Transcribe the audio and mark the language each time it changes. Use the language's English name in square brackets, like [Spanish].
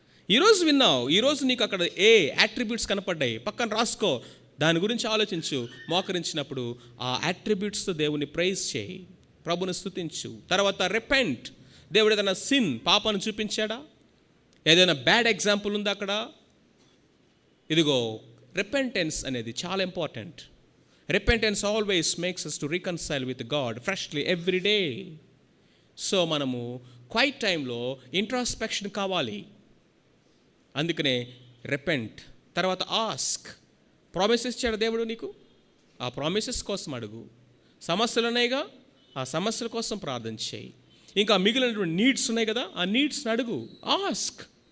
[Telugu] ఈరోజు విన్నావు, ఈరోజు నీకు అక్కడ యాట్రిబ్యూట్స్ కనపడ్డాయి, పక్కన రాసుకో, దాని గురించి ఆలోచించు. మోకరించినప్పుడు ఆ యాట్రిబ్యూట్స్తో దేవుని ప్రైజ్ చేయి, ప్రభుని స్తుతించు. తర్వాత రిపెంట్. దేవుడు ఏదైనా సిన్, పాపను చూపించాడా, ఏదైనా బ్యాడ్ ఎగ్జాంపుల్ ఉందా అక్కడ? ఇదిగో రిపెంటెన్స్ అనేది చాలా important. [English] Repentance always makes us to reconcile with God freshly every day. [Telugu] So మనము క్వైట్ టైంలో ఇంట్రాస్పెక్షన్ కావాలి. అందుకనే రిపెంట్. తర్వాత ఆస్క్. ప్రామిసెస్ ఇచ్చాడు దేవుడు నీకు, ఆ ప్రామిసెస్ కోసం అడుగు. సమస్యలు ఉన్నాయిగా, ఆ సమస్యల కోసం ప్రార్థన చేయి. ఇంకా మిగిలినటువంటి నీడ్స్ ఉన్నాయి కదా, ఆ నీడ్స్ని అడుగు, ఆస్క్.